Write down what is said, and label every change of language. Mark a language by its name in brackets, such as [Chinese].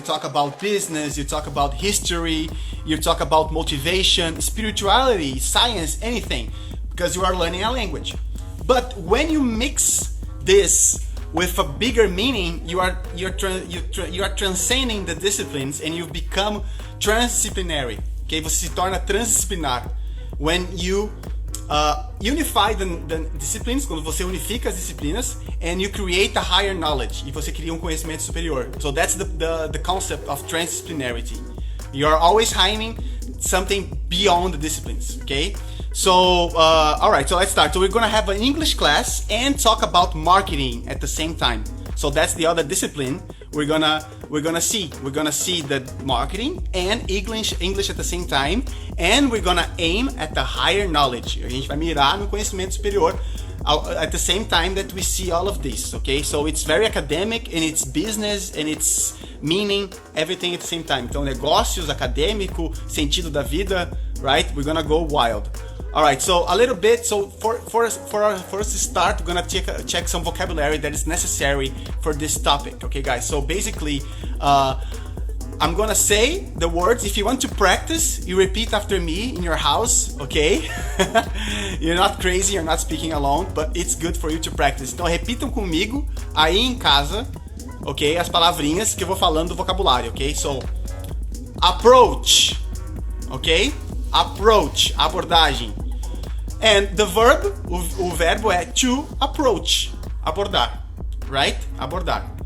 [English] You talk about business, you talk about history, you talk about motivation, spirituality, science, anything, because you are learning a language. But when you mix this with a bigger meaning, you are transcending the disciplines and you become transdisciplinary. [Portuguese] Okay, você se torna transdisciplinar. [English] When you unify the disciplines, [Portuguese] quando você unifica as disciplinas, [English] and you create a higher knowledge, [Portuguese] e você cria conhecimento superior. [English] So that's the concept of transdisciplinarity. You are always having something beyond the disciplines, okay? So, all right, so let's start. So we're gonna have an English class and talk about marketing at the same time. So that's the other discipline we're gonna see. We're gonna see the marketing and English at the same time, and we're gonna aim at the higher knowledge. [Portuguese] A gente vai mirar no conhecimento superior [English] at the same time that we see all of this, okay? So it's very academic and it's business and it's meaning, everything at the same time. [Portuguese] Então negócios, acadêmico, sentido da vida, right? [English] We're gonna go wild. All right, so a little bit. So for us to start, we're gonna check some vocabulary that is necessary for this topic. Okay, guys. So basically, I'm gonna say the words. If you want to practice, you repeat after me in your house. Okay? You're not crazy. You're not speaking alone, but it's good for you to practice. [Portuguese] Então repitam comigo aí em casa, ok? As palavrinhas que eu vou falando do vocabulário, ok? [English] So approach, ok? Approach, abordagem. And the verb, [Portuguese] o verbo é [English] to approach, abordar, right? Abordar.